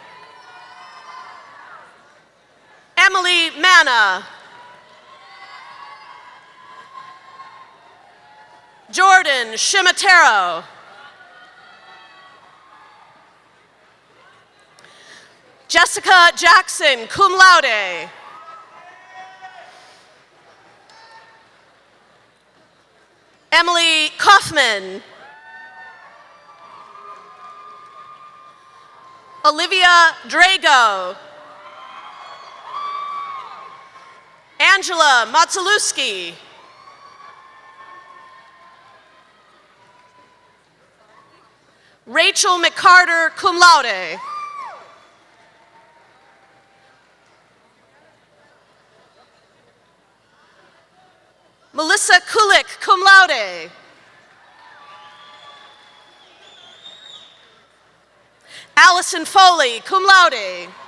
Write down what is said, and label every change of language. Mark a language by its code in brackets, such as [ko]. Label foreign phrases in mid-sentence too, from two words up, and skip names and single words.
[en] Emily Manna. Jordan Shimatero. Jessica Jackson, [la] cum laude. [en] Emily Kaufman. Olivia Drago. Angela Matsalewski. Rachel McCarter, [la] cum laude. [en] Melissa Kulik, [la] cum laude. [en] Allison Foley, [la] cum laude.